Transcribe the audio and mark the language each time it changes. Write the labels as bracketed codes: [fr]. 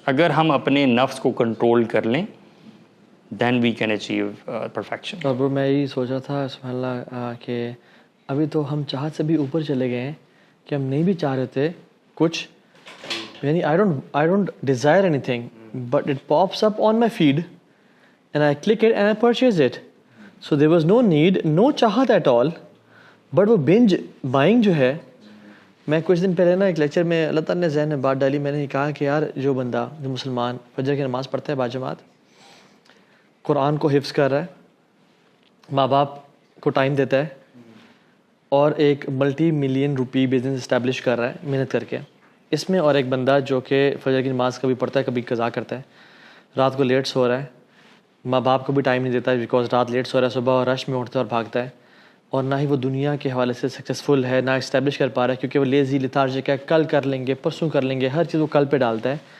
[ur] اگر ہم اپنے نفس کو کنٹرول کر لیں [en] Then we can achieve perfection. [ur] اور بro میں یہی سوچا تھا سبحان اللہ کہ ابھی تو ہم چاہت سے بھی اوپر چلے گئے ہیں کہ ہم نہیں بھی چاہ رہے تھے کچھ, یعنی [en] I don't desire anything but it pops up on my feed and I click it and I purchase it. So there was no need, no چاہت at all, but وہ binge buying [ur] جو ہے. میں کچھ دن پہلے نا ایک لیکچر میں اللہ تعالیٰ نے ذہن میں بات ڈالی, میں نے کہا کہ یار جو بندہ, جو مسلمان فجر کی نماز پڑھتا ہے باجماعت, قرآن کو حفظ کر رہا ہے, ماں باپ کو ٹائم دیتا ہے, اور ایک ملٹی ملین روپی بزنس اسٹیبلش کر رہا ہے محنت کر کے, اس میں اور ایک بندہ جو کہ فجر کی نماز کبھی پڑھتا ہے کبھی قضا کرتا ہے, رات کو لیٹ سو رہا ہے, ماں باپ کو بھی ٹائم نہیں دیتا ہے بیکاز رات لیٹ سو رہا ہے, صبح اور رش میں اٹھتا ہے اور بھاگتا ہے, اور نہ ہی وہ دنیا کے حوالے سے سکسیزفل ہے, نہ اسٹیبلش کر پا رہا ہے کیونکہ وہ لیزی لیتھارجک ہے, کل کر لیں گے, پرسوں کر لیں گے, ہر چیز وہ کل پہ ڈالتا ہے.